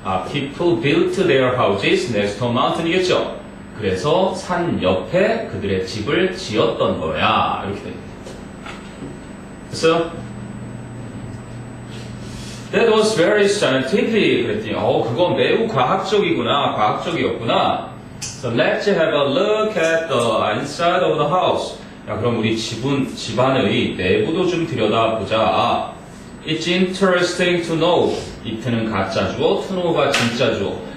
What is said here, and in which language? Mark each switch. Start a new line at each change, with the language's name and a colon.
English: people built their houses next to a mountain이겠죠.
Korean: 그래서 산 옆에 그들의 집을 지었던 거야. 이렇게 됩니다. 됐어요?
English: That was very scientific.
Korean: 그랬더니, 그건 매우 과학적이구나. 과학적이었구나.
English: So let's have a look at the inside of the house.
Korean: 야, 그럼 우리 집안의 내부도 좀 들여다보자.
English: It's interesting to know.
Korean: it는 가짜주어, to know가 진짜주어.